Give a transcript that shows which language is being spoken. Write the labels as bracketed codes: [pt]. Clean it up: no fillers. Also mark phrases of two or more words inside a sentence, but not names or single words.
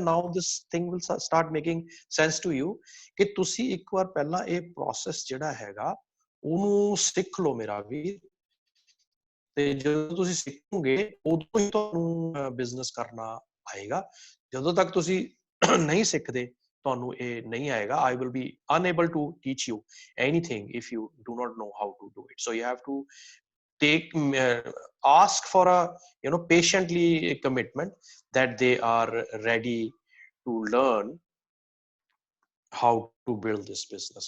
[en] now this thing will start making sense to you [pa] ਕਿ ਤੁਸੀਂ ਇੱਕ ਵਾਰ ਪਹਿਲਾਂ ਇਹ ਪ੍ਰੋਸੈਸ ਜਿਹੜਾ ਹੈਗਾ ਉਹਨੂੰ ਸਿੱਖ ਲਓ ਮੇਰਾ ਵੀ, ਤੇ ਜਦੋਂ ਤੁਸੀਂ ਸਿੱਖੋਗੇ ਉਦੋਂ ਹੀ ਤੁਹਾਨੂੰ ਬਿਜ਼ਨਸ ਕਰਨਾ ਆਏਗਾ। ਜਦੋਂ ਤੱਕ ਤੁਸੀਂ ਨਹੀਂ ਸਿੱਖਦੇ ਤੁਹਾਨੂੰ ਇਹ ਨਹੀਂ ਆਏਗਾ। [en] I will be unable to teach you anything if you do not know how to do it. So you have to ask for a patiently commitment that they are ready to learn how to build this business.